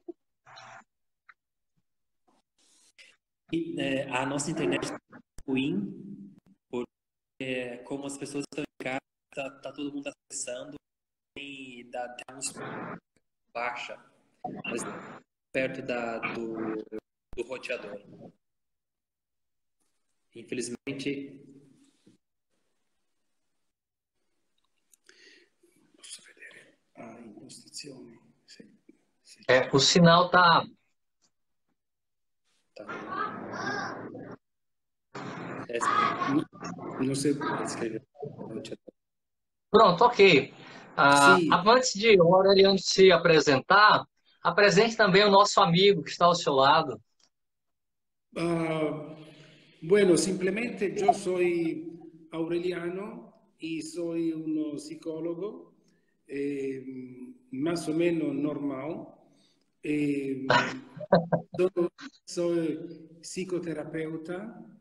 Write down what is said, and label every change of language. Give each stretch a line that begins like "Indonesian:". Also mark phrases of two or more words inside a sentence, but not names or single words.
Portuguese: E, a nossa internet tá ruim, porque como as pessoas estão em casa, tá todo mundo acessando e dá uns baixa, mas perto do roteador. Infelizmente,
Italian: Posso vedere? Impostazioni. Sì, sì.
Portuguese: O sinal está. tá.
Italian: Non si
Portuguese: Escrever roteador. Pronto, ok.
Italian: Sì,
Portuguese: Antes de o Aureliano se apresentar, apresente também o nosso amigo que está ao seu lado.
Spanish: bueno, simplemente yo soy Aureliano y soy un psicólogo más o menos normal. Eh, soy psicoterapeuta.